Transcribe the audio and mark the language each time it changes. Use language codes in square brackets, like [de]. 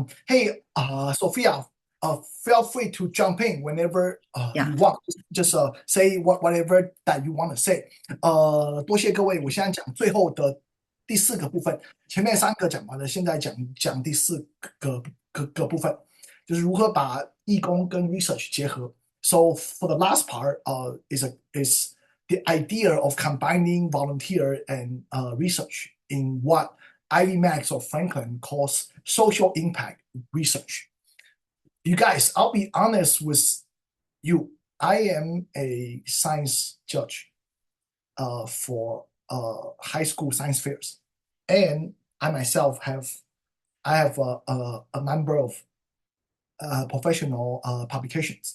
[en] Hey, Sophia, feel free to jump in whenever you want. Just say whatever that you want to say. [zh] 多谢各位，我现在讲最后的第四个部分，前面三个讲完了，现在讲第四个部分，就是如何把义工跟 research 结合。 [en] So for the last part, is the idea of combining volunteer and research in what IvyMax or Franklin calls social impact research. You guys, I'll be honest with you. I am a science judge for high school science fairs, and I myself have a number of professional publications.